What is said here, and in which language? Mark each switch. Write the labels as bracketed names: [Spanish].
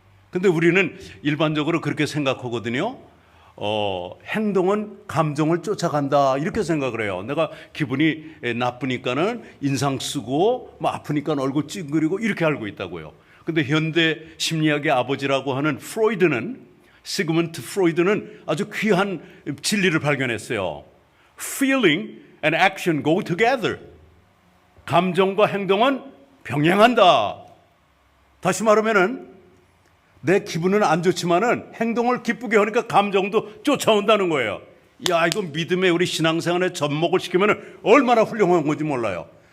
[Korean] 근데 우리는 일반적으로 그렇게 생각하거든요. 행동은 감정을 쫓아간다 이렇게 생각을 해요. 내가 기분이 나쁘니까는 인상 쓰고 뭐 아프니까 얼굴 찡그리고 이렇게 알고 있다고요. 근데 현대 심리학의 아버지라고 하는 시그먼트 프로이드는 아주 귀한 진리를 발견했어요. [English] Feeling and action go together. [Korean] 감정과 행동은 병행한다. 다시 말하면은 내 기분은 안 좋지만은 행동을 기쁘게 하니까 감정도 쫓아온다는 거예요. 야, 이거 믿음의 우리 신앙생활에 접목을 시키면 얼마나 훌륭한 건지 몰라요.